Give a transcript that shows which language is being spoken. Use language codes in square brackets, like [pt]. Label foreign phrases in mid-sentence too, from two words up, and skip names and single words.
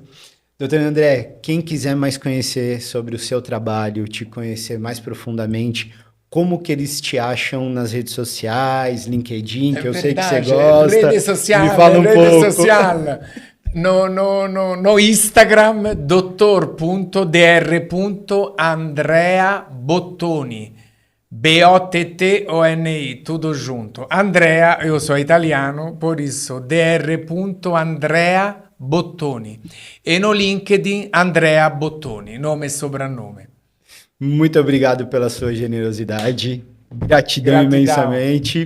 [pt] Doutor André, quem quiser mais conhecer sobre o seu trabalho, te conhecer mais profundamente, como que eles te acham nas redes sociais, LinkedIn, que eu sei que você gosta. Rede social, me fala um pouco. social. No Instagram, dottor.dr.Andrea Bottoni. Bottoni, tudo junto. Andrea, eu sou italiano, por isso dr.Andrea Bottoni. E no LinkedIn, Andrea Bottoni, nome e sobrenome. Muito obrigado pela sua generosidade. Gratidão imensamente.